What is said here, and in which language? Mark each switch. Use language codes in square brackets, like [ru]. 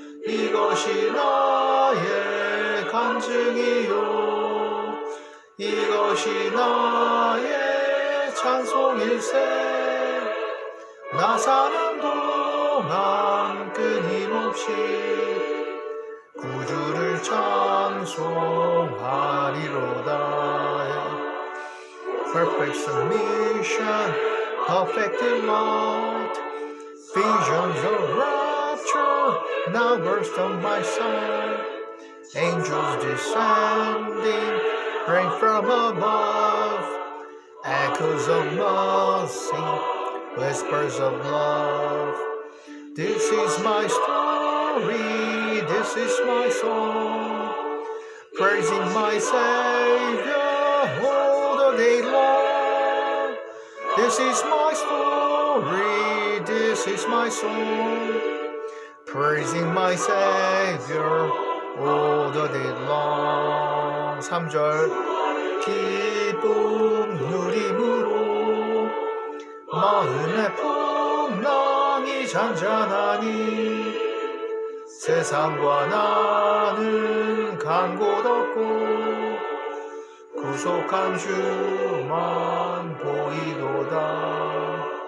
[ko] 이것이 나의 간증이요 이것이 나의 찬송일세. 나 사는 동안 끊임없이 구주를 찬송하리로다. [en] Perfect submission, perfect light, visions of rapture now burst on my sight. Angels descending, rain from above, echoes of mercy, whispers of love. This is my story, this is my song, praising my Savior all the day long. This is my story, this is my song, praising my Savior all the day long. [ko] 3절 기쁨 누림으로 마음의 풍랑이 잔잔하니 세상과 나는 간 곳 없고 구속한 주만 보이도다.